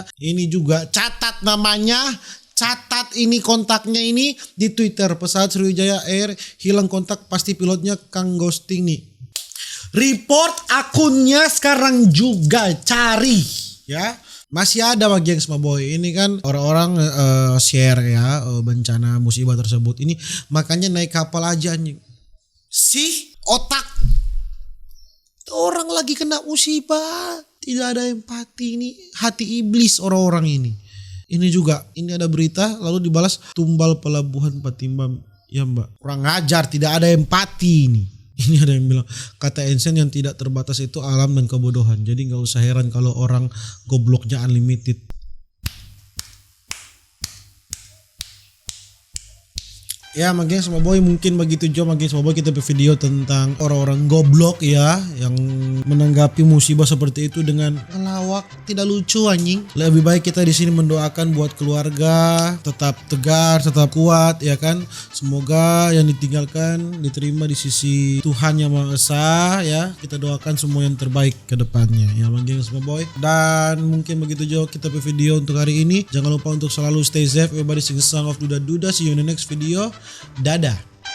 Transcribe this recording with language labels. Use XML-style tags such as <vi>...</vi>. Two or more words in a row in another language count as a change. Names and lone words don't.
<id>Ini juga catat namanya, catat ini kontaknya ini di Twitter pesawat Sriwijaya Air hilang kontak, pasti pilotnya Kang Ghosting nih. Report akunnya sekarang juga, cari ya. Masih ada ma gengs ma boy. Ini kan orang-orang share ya bencana musibah tersebut. Ini makanya naik kapal aja anjing. Sih otak. Orang lagi kena musibah, tidak ada empati, ini hati iblis orang-orang ini. Ini juga, ini ada berita lalu dibalas tumbal pelabuhan Patimban. Ya Mbak, kurang ajar, tidak ada empati ini. Ini ada yang bilang kata Einstein yang tidak terbatas itu alam dan kebodohan. Jadi nggak usah heran kalau orang gobloknya unlimited. Ya ma gengs ma boy, mungkin begitu aja ma gengs ma boy, kita video tentang orang-orang goblok ya yang menanggapi musibah seperti itu dengan ngelawak, tidak lucu anjing. Lebih baik kita di sini mendoakan buat keluarga tetap tegar, tetap kuat ya kan. Semoga yang ditinggalkan diterima di sisi Tuhan Yang Maha Esa ya. Kita doakan semua yang terbaik ke depannya ya ma gengs ma boy. Dan mungkin begitu aja kita video untuk hari ini. Jangan lupa untuk selalu</id> <en>stay safe, everybody sing song of Duda Duda. See you in the next video.</en> <id>Dadah.</id>